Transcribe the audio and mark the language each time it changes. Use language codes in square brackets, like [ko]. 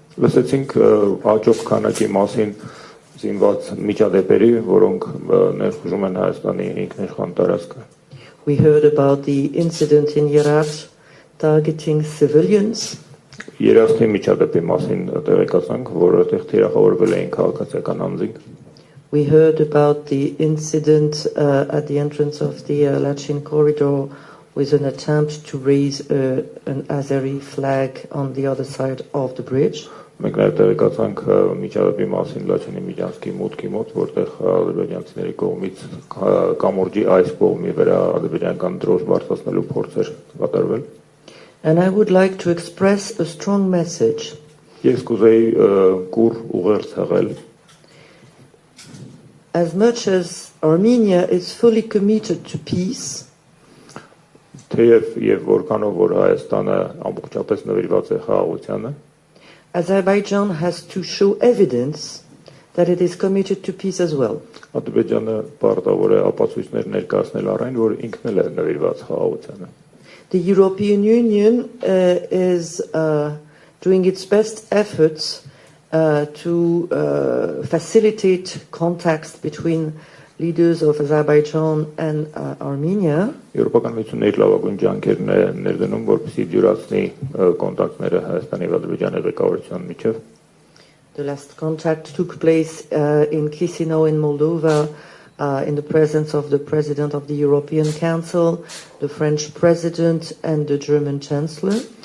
[hy] Լսեցինք աճող քանակի մասին զինված միջադեպերի, որոնք ներխուժում են Հայաստանի ինքնիշխան տարածքը։ [en] We heard about the incident in Herat targeting civilians. [hy] Երաշտի միջադեպի մասին տեղեկացանք, որը այդտեղ թիրախավորվել էին քաղաքացիական անձինք։ [en] We heard about the incident at the entrance of the Lachin corridor with an attempt to raise an Azeri flag on the other side of the bridge. [hy] Մենք նաև տեղեկացանք միջադեպի մասին Լաչինի միջանցքի մուտքի մոտ, որտեղ ադրբեջանցիների կողմից կամուրջի այս կողմի վրա ադրբեջանական դրոշ բարձրացնելու փորձեր կատարվել։ [en] And I would like to express a strong message. [hy] Ես կուզեի կուր ուղերձ հղել։ [en] As much as Armenia is fully committed to peace, [hy] Թեև եւ որքանով որ Հայաստանը ամբողջապես նվիրված է խաղաղությանը, [en] Azerbaijan has to show evidence that it is committed to peace as well. [hy] Ադրբեջանը պարտավոր է ապացույցներ ներկայացնել առայն, որ ինքն էլ է նվիրված խաղաղությանը։ [en] The European Union is doing its best efforts to facilitate contacts between leaders of Azerbaijan and Armenia. [hy] Եվրոպական միությունն իր լավագույն ջանքերն է ներդնում, որպեսզի դյուրացնի կոնտակտները Հայաստանի եւ Ադրբեջանի ղեկավարության միջև։ [en] The last contact took place in Chisinau in Moldova in the presence of the President of the European Council, the French President and the German Chancellor.